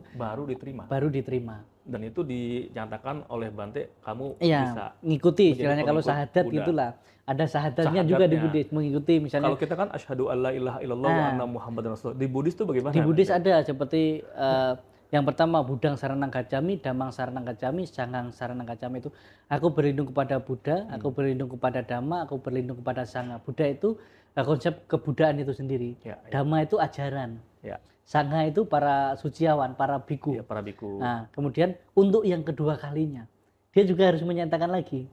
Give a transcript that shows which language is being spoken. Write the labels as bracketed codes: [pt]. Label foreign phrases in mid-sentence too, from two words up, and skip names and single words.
[id] baru diterima. Dan itu dinyatakan oleh Bante, kamu bisa ngikuti istilahnya kalau syahadat gitulah. Ada syahadatnya juga di Buddhis, mengikuti misalnya. Kalau kita kan [ar] أشهد ألا إله إلا الله وأن محمدا رسول الله. [id] Di Buddhis itu bagaimana? Di Buddhis ada seperti yang pertama [pi] Budang Saranang Gacami, Damang Saranang Gacami, Sanggang Saranang Gacami [id] itu aku berlindung kepada Buddha, aku berlindung kepada Dhamma, aku berlindung kepada Sangha. Buddha itu konsep kebudayaan itu sendiri. Dhamma itu ajaran. Sangha itu para suciawan, para biku. Para biku. Nah, kemudian untuk yang kedua kalinya, dia juga harus menyatakan lagi.